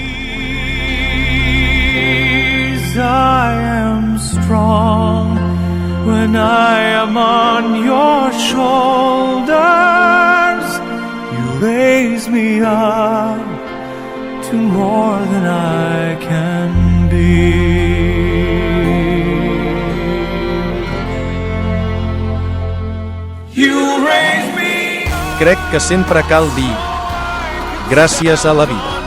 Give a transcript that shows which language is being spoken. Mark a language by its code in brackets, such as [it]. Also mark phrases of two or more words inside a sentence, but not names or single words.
[en] I am strong when I am on your shoulders. You raise me up to more than I can be. [ca] Crec que sempre cal dir gràcies a la vida.